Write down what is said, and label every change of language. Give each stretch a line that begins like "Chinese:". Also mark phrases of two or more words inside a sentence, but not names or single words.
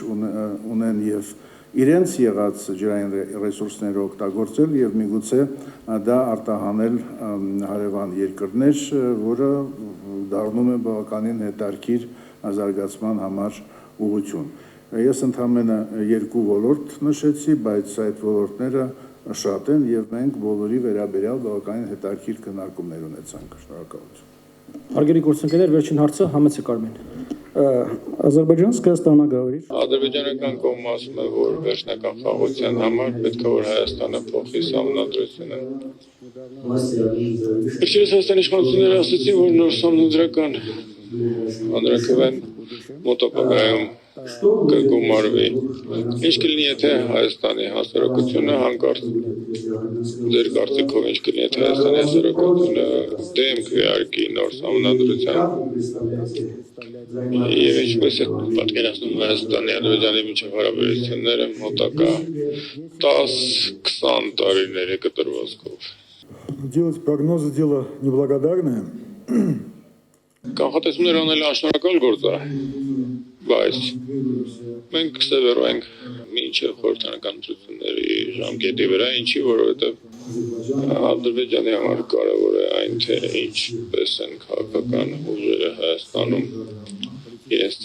Armenian: ունեն եւ իրենց եղած ջրային ռեսուրսները օգտագործել եւ միգուցե դա արտահանել հարևան երկրներ, որը դառնում է բավականին հետաքրքիր զարգացման համար ուղղություն։ Ես ընդհանրապես երկու ոլորտ նշեցի, բայց այդ ոլորտները շատ են եւ մենք բոլորի վերաբերյալ բավականին հետաքրքիր քննարկումներ ունեցանք։ Շնորհակալություն։ Հարգելի գործընկերներ, վերջին հարցը Համեցեք Արմեն։
Russian: Ադրբեջանская сторона говорит.
Armenian: Ադրբեջանական կողմը ասում է, որ վերջնական խաղաղության համար պետք է որ Հայաստանը փոխի սահմանադրությունը։ Վերջերս Հայաստանի իշխանությունները ասացին, որ նոր սահմանադրական հանրաքվեն մոտակայքում կգումարվի։ Ինչ կլինի, եթե Հայաստանի հասարակությունը հանկարծ ձեր կարծիքով ինչ կլինի, եթե Հայաստանի հասարակությունը դեմ քվեարկի նոր սահմանադրության եւ ինչպես է պատկերացնում Հայաստանի Ադրբեջանի միջև հարաբերությունները մոտակա 10-20 տարիների կտրվածքով։
Russian: Делать прогнозы дело неблагодарное.
Armenian: Կանխատեսումներ անել անշնորհակալ գործ է, բայց մենք սևեռ ենք մինչև խորհրդանական ընտրությունների ժամկետի վրա, ինչի որովհետև Ադրբեջանի համար կարևոր է այն, թե ինչպես են քաղաքական ուժերը Հայաստանում իրենց